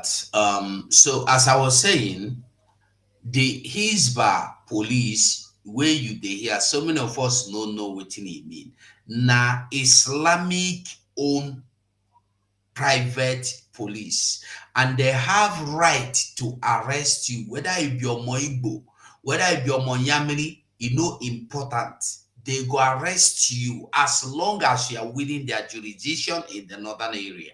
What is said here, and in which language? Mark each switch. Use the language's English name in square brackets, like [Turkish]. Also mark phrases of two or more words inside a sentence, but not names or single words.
[Nigerian Pidgin] So as I was saying, the Hisba police where you dey hear, so many of us no know wetin e mean. Na Islamic owned private police, and they have right to arrest you, whether it be [Yoruba] Omo Igbo, [Nigerian Pidgin] whether it be [Yoruba] Omo Yamiri, [Nigerian Pidgin] e no important. They go arrest you as long as you are within their jurisdiction in the northern area.